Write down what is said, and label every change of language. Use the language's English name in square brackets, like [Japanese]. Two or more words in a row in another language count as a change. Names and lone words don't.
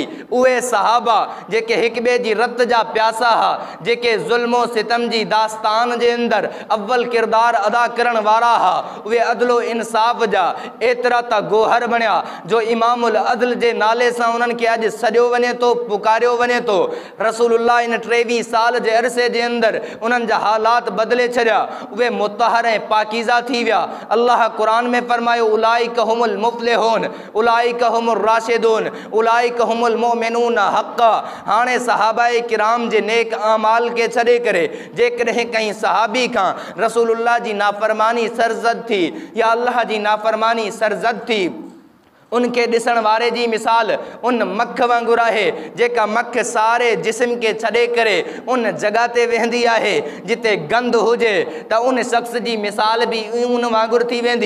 [Sindhi] उहे सहाबा जेके हिक ॿिए जी रत जा प्यासा हा, जेके जुल्म सितम जी दास्तान जे अंदर अव्वल किरदार अदा करण वारा हा, उहे अदलो इंसाफ़ जा एतरा ता गोहर बणिया जो इमामुल अदल जे नाले सां उन्हनि खे अॼु सॼो वञे तो, पुकारियो वञे तो। रसूलुल्लाह इन 23 साल जे अरसे जे अंदर उन्हनि जा हालात बदले छॾिया, उहे मुतहर ऐं पाकीज़ा थी विया। अल्लाह कुरान में फरमायो [Arabic] أولئك هم المفلحون أولئك هم الراشدون أولئك هم المؤمنون حقا. [Sindhi] हाणे सहाबाए किराम जे नेक आमाल के छॾे करे जेकॾहिं कहीं सहाबी खां रसूलुल्लाह जी नाफरमानी सरज़द थी या अल्लाह जी नाफरमानी सरज़द थी, उनके ॾिसण वारे जी मिसाल उन मख वांगुरु आहे जेका मख सारे जिस्म के छॾे करे उन जगह ते वेंदी आहे जिते गंद हुजे, त उन शख्स जी मिसाल भी उन वांगुरु थी वेंदी।